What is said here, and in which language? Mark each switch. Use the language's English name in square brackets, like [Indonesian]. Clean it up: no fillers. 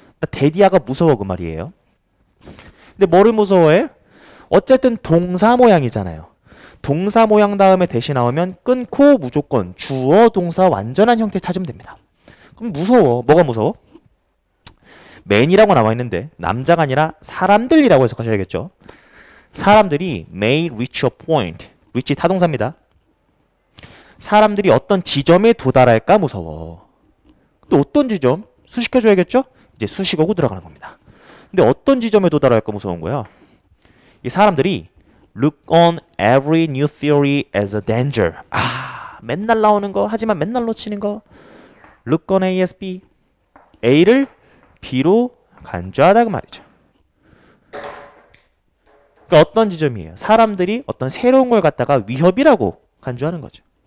[Korean] 데디아가 무서워 그 말이에요. 근데 뭐를 무서워해? 어쨌든 동사 모양이잖아요. 동사 모양 다음에 대시 나오면 끊고 무조건 주어 동사 완전한 형태 찾으면 됩니다. 그럼 무서워. 뭐가 무서워? man이라고 나와 있는데 남자가 아니라 사람들이라고 해석하셔야겠죠. 사람들이 [English] may reach a point. [Korean] reach 타동사입니다. 사람들이 어떤 지점에 도달할까 무서워. 또 어떤 지점? 수식해줘야겠죠? 이제 수식어고 들어가는 겁니다. 근데 어떤 지점에 도달할까 무서운 거야? 이 사람들이 [English] look on every new theory as a danger. [Korean] 아, 맨날 나오는 거 하지만 맨날 놓치는 거. [English] look on A as B. [Korean] A를 B로 간주하다 그 말이죠. 그러니까 어떤 지점이에요? 사람들이 어떤 새로운 걸 갖다가 위협이라고 간주하는 거죠.